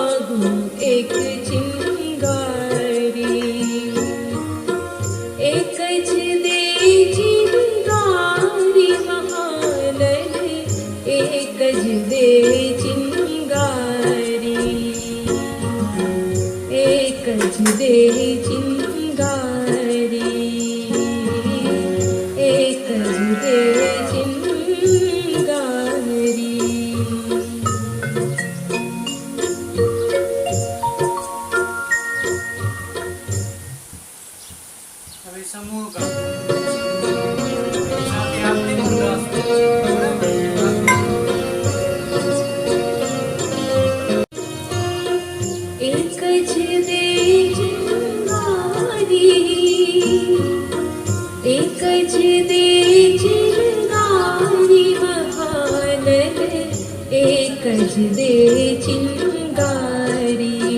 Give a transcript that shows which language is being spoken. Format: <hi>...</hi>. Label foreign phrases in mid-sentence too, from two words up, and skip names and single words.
<mr>मागूं एक चिंगारी, एकच दे चिंगारी महानन, एकच दे चिंगारी, एकच दे चिंगारी, एकच दे चिंगारी.</mr> <gu>હવે સમૂહ ગામ સાથે આપણે પણ ગાશું. બરાબર?</gu> <mr>एकच दे चिंगारी, एकच दे चिंगारी महानन, एकच दे चिंगारी,</mr>